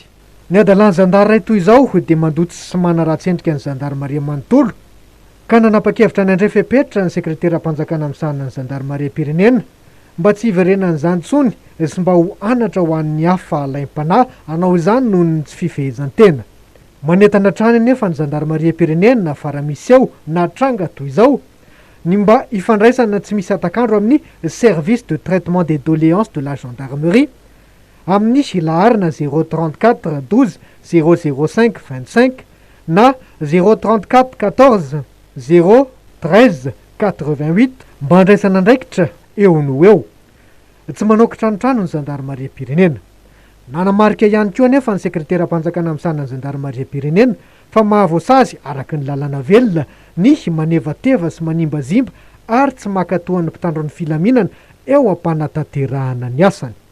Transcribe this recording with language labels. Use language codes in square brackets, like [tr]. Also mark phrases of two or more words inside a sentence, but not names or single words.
[mg] Ny adalan'ny zandary ray toy izao dia mandotsy sy manaratsy endrika ny zandarmaria manontolo ka nanapa-kevitra ny andray fepetra ny sekretera-panjakana amin'ny sanany zandarmaria pirenena mba tsy hiverenany izany intsony sy mba ho anatra ho an'ny hafa alaim-panahy hanao izany noho ny tsy fifehezan-tena. Manentana trany nefa ny zandarmaria pirenena fara misy eo na tranga toy izao ny mba ifandraisana tsy misy atakandro amin'ny [fr] service de traitement des doléances de la gendarmerie [mg] amin'ny laharina 034 12 005 25 na 034 14 013 88 mba andraisana andraikitra eo no eo. Tsy manokatra ny trano ny zandarmaria-pirenena. Nanamarika ihany koa nefa ny sekretera mpanjakana amin'ny sanany zandarmaria-pirenena fa mahavoasazy araky ny lalàna velona ny manevateva sy manimbazimba ary tsy makatohan'ny mpitandron'ny filaminana eo am-panatanterahana ny asany.